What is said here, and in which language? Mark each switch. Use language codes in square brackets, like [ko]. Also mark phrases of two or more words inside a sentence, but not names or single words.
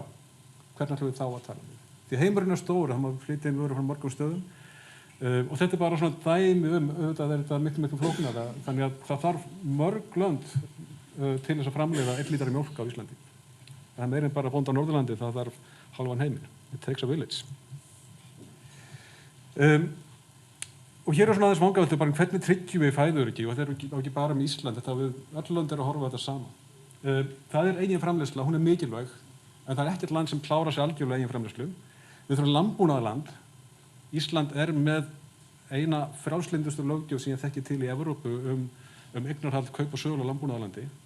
[is] Hvernig ætlum við þá að tala við? Því heimurinn er stór, það má flytja inn vörur frá mörgum stöðum og þetta er bara svona dæmi auðvitað er þetta miklu flóknara, þannig að það þarf mörg lönd til þess að framleiða 1 lítra mjólk á Íslandi. Það er meira en bara bóndi á Norðurlandi, það þarf halvan heiminn. [en] It takes a village. [is] Og hér er svona aðeins vangaveltur bara hvernig tryggjum við fæðuöryggi og þetta er ekki bara með Ísland, þetta við öll lönd að horfa þetta saman. Það er eigin framleiðsla, hún er mikilvæg, en það er ekkert land sem klárar sig algjörlega eigin framleiðslu. Við þurfum landbúnaðarland. Ísland er með eina frjálslyndustu löggjöf sem ég þekki til í Evrópu eignarhald, kaup og sölu á landbúnaðarlandi.